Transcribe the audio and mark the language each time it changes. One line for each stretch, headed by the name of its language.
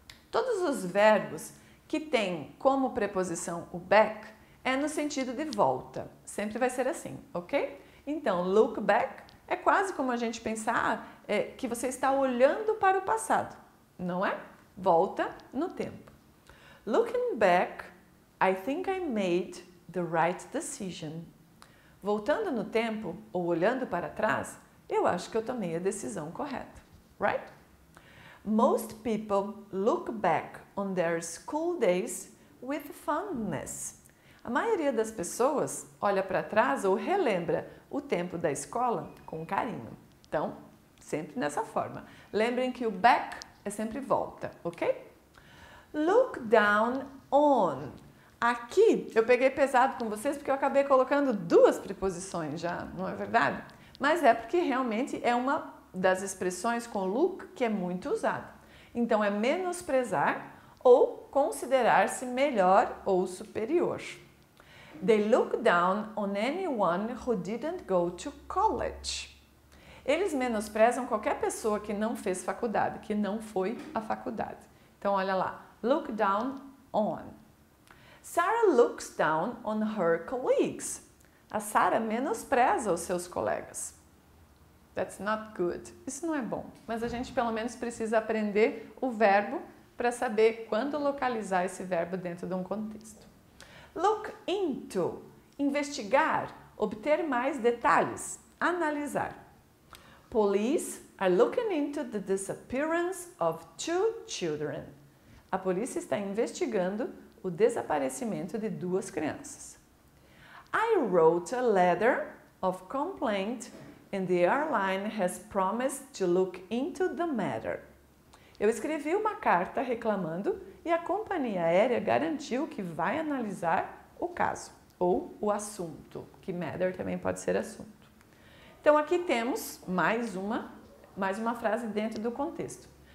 Portuguese: Todos os verbos que têm como preposição o back é no sentido de volta. Sempre vai ser assim, ok? Então, look back é quase como a gente pensar que você está olhando para o passado, não é? Volta no tempo.
English: Looking back, I think I made the right decision.
Portuguese: Voltando no tempo ou olhando para trás, eu acho que eu tomei a decisão correta, right?
English: Most people look back on their school days with fondness.
Portuguese: A maioria das pessoas olha para trás ou relembra o tempo da escola com carinho. Então, sempre nessa forma. Lembrem que o back é sempre volta, ok? Look down on. Aqui eu peguei pesado com vocês porque eu acabei colocando 2 preposições já, não é verdade? Mas é porque realmente é uma das expressões com look que é muito usada. Então, é menosprezar ou considerar-se melhor ou superior.
English: They look down on anyone who didn't go to college.
Portuguese: Eles menosprezam qualquer pessoa que não fez faculdade, que não foi à faculdade. Então, olha lá. Look down on.
English: Sarah looks down on her colleagues.
Portuguese: A Sarah menospreza os seus colegas.
English: That's not good.
Portuguese: Isso não é bom. Mas a gente pelo menos precisa aprender o verbo para saber quando localizar esse verbo dentro de um contexto. Look into. Investigar, obter mais detalhes, analisar.
English: Police are looking into the disappearance of 2 children.
Portuguese: A polícia está investigando o desaparecimento de 2 crianças.
English: I wrote a letter of complaint and the airline has promised to look into the matter.
Portuguese: Eu escrevi uma carta reclamando e a companhia aérea garantiu que vai analisar o caso ou o assunto, que matter também pode ser assunto. Então aqui temos mais uma frase dentro do contexto.